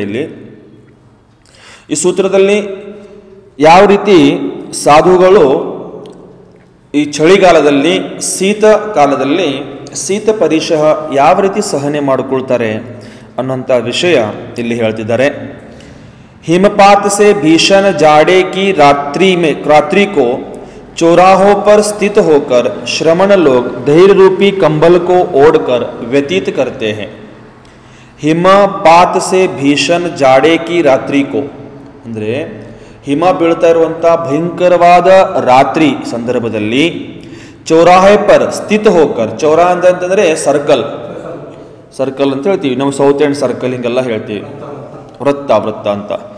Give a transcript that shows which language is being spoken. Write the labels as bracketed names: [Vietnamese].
[Kannada] ಇಲ್ಲಿ ಈ ಸೂತ್ರದಲ್ಲಿ ಯಾವ ರೀತಿ ಸಾಧುಗಳು ಈ ಚಳಿಗಾಲದಲ್ಲಿ ಶೀತ ಕಾಲದಲ್ಲಿ ಶೀತ ಪರಿಶಹ ಯಾವ ರೀತಿ ಸಹನೆ ಮಾಡಿಕೊಳ್ತಾರೆ ಅನ್ನೋಂಥ ವಿಷಯ ಇಲ್ಲಿ ಹೇಳ್ತಿದ್ದಾರೆ. [Hindi] हिमपात से भीषण जाड़े की रात्रि को चौराहों पर स्थित होकर श्रमण लोग धैर्य रूपी कंबल को ओढ़कर व्यतीत करते हैं. हिमपात से भीषण जाड़े की रात्रि को [Kannada] ಅಂದರೆ ಹಿಮ ಬೀಳ್ತಾ ಇರುವಂಥ ಭಯಂಕರವಾದ ರಾತ್ರಿ ಸಂದರ್ಭದಲ್ಲಿ [Hindi] ಚೌರಾಹೆ ಪರ್ ಸ್ಥಿತ ಹೋಕರ್, [Kannada] ಚೌರಾ ಅಂತಂದರೆ ಸರ್ಕಲ್ ಅಂತ ಹೇಳ್ತೀವಿ ನಾವು, ಸೌತ್ ಎಂಡ್ ಸರ್ಕಲ್ ಹಿಂಗೆಲ್ಲ ಹೇಳ್ತೀವಿ, ವೃತ್ತ ಅಂತ.